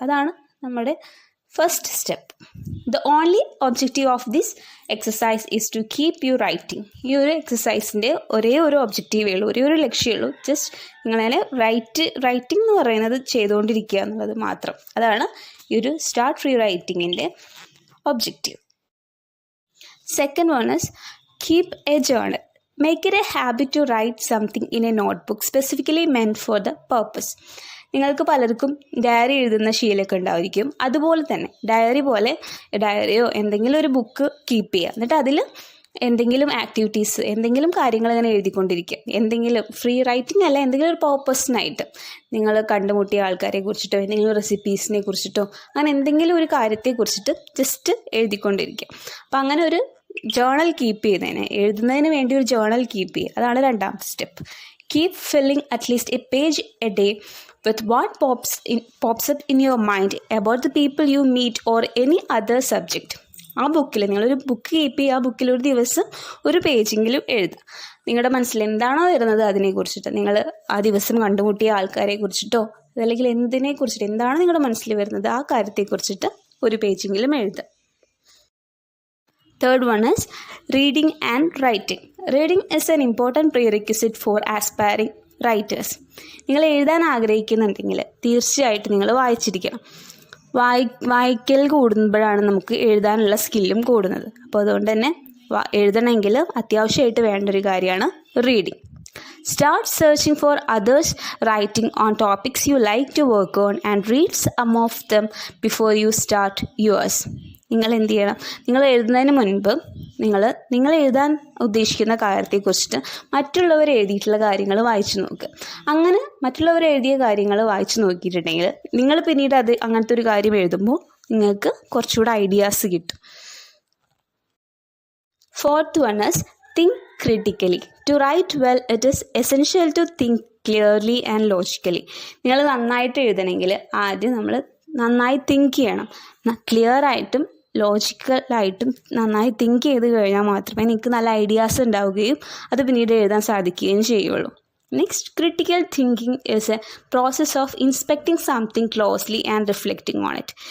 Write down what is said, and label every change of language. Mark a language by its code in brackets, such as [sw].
[ml] അതാണ് നമ്മുടെ first step. [en] The only objective of this exercise is to keep you writing. [ml] ഈ ഒരു എക്സസൈസിൻ്റെ ഒരേ ഒരു ഒബ്ജക്റ്റീവേ ഉള്ളൂ, ഒരേ ഒരു ലക്ഷ്യമുള്ളൂ. ജസ്റ്റ് നിങ്ങളതിനെ റൈറ്റിംഗ് എന്ന് പറയുന്നത് ചെയ്തുകൊണ്ടിരിക്കുക എന്നുള്ളത് മാത്രം. അതാണ് ഈ ഒരു start free റൈറ്റിങ്ങിൻ്റെ objective. [en] Second one is keep a journal. Make it a habit to write something in a notebook specifically meant for the purpose. [ml] നിങ്ങൾക്ക് പലർക്കും ഡയറി എഴുതുന്ന ശീലമൊക്കെ ഉണ്ടായിരിക്കും. അതുപോലെ തന്നെ ഡയറിയോ എന്തെങ്കിലും ഒരു ബുക്ക് കീപ്പ് ചെയ്യുക. എന്നിട്ട് അതിൽ എന്തെങ്കിലും ആക്ടിവിറ്റീസ്, എന്തെങ്കിലും കാര്യങ്ങൾ ഇങ്ങനെ എഴുതിക്കൊണ്ടിരിക്കുക. എന്തെങ്കിലും ഫ്രീ റൈറ്റിംഗ് അല്ല, എന്തെങ്കിലും ഒരു പർപ്പസിനായിട്ട് നിങ്ങൾ കണ്ടുമുട്ടിയ ആൾക്കാരെ കുറിച്ചിട്ടോ എന്തെങ്കിലും റെസിപ്പീസിനെ കുറിച്ചിട്ടോ അങ്ങനെ എന്തെങ്കിലും ഒരു കാര്യത്തെക്കുറിച്ചിട്ട് ജസ്റ്റ് എഴുതിക്കൊണ്ടിരിക്കുക. അപ്പം അങ്ങനെ ഒരു ജേർണൽ കീപ്പ് എഴുതുന്നതിന് വേണ്ടി ഒരു ജേർണൽ കീപ്പ് ചെയ്യുക. അതാണ് രണ്ടാമത്തെ step. [en] Keep filling at least a page a day with what pops up in your mind about the people you meet or any other subject. [ml] ആ ബുക്കിൽ നിങ്ങളൊരു ബുക്ക് കീപ്പ് ചെയ്യുക. ആ ബുക്കിൽ ഒരു ദിവസം ഒരു പേജെങ്കിലും എഴുതുക. നിങ്ങളുടെ മനസ്സിൽ എന്താണോ വരുന്നത് അതിനെക്കുറിച്ചിട്ട്, നിങ്ങൾ ആ ദിവസം കണ്ടുമുട്ടിയ ആൾക്കാരെ കുറിച്ചിട്ടോ അല്ലെങ്കിൽ എന്തിനെക്കുറിച്ചിട്ട് എന്താണോ നിങ്ങളുടെ മനസ്സിൽ വരുന്നത് ആ കാര്യത്തെക്കുറിച്ചിട്ട് ഒരു പേജെങ്കിലും എഴുതുക. [en] Third one is reading and writing. Reading is an important prerequisite for aspiring writers. [ml] നിങ്ങൾ എഴുതാൻ ആഗ്രഹിക്കുന്നുണ്ടെങ്കിൽ തീർച്ചയായിട്ടും നിങ്ങൾ വായിച്ചിരിക്കണം. വായിക്കൽ കൂടുമ്പോഴാണ് നമുക്ക് എഴുതാനുള്ള സ്കില്ലും കൂടുന്നത്. അപ്പോൾ അതുകൊണ്ട് തന്നെ എഴുതണമെങ്കിൽ അത്യാവശ്യമായിട്ട് വേണ്ട ഒരു കാര്യമാണ് reading. [en] Start searching for others writing on topics you like to work on and read some of them before you start yours. [ml] നിങ്ങൾ എന്ത് ചെയ്യണം? നിങ്ങൾ എഴുതുന്നതിന് മുൻപ് നിങ്ങൾ എഴുതാൻ ഉദ്ദേശിക്കുന്ന കാര്യത്തെക്കുറിച്ചിട്ട് മറ്റുള്ളവർ എഴുതിയിട്ടുള്ള കാര്യങ്ങൾ വായിച്ചു നോക്കുക. അങ്ങനെ മറ്റുള്ളവർ എഴുതിയ കാര്യങ്ങൾ വായിച്ചു നോക്കിയിട്ടുണ്ടെങ്കിൽ നിങ്ങൾ പിന്നീട് അങ്ങനത്തെ ഒരു കാര്യം എഴുതുമ്പോൾ നിങ്ങൾക്ക് കുറച്ചുകൂടെ ഐഡിയാസ് കിട്ടും. [en] Fourth one is think critically. To write well, it is essential to think clearly and logically. [ml] നിങ്ങൾ നന്നായിട്ട് എഴുതണമെങ്കിൽ ആദ്യം നമ്മൾ നന്നായി തിങ്ക് ചെയ്യണം. ക്ലിയറായിട്ടും ലോജിക്കലായിട്ടും നന്നായി തിങ്ക് ചെയ്ത് കഴിഞ്ഞാൽ മാത്രമേ നിങ്ങൾക്ക് നല്ല ഐഡിയാസ് ഉണ്ടാവുകയും അത് പിന്നീട് എഴുതാൻ സാധിക്കുകയും ചെയ്യുള്ളൂ. [en] Next, critical thinking is a process of inspecting something closely and reflecting on it.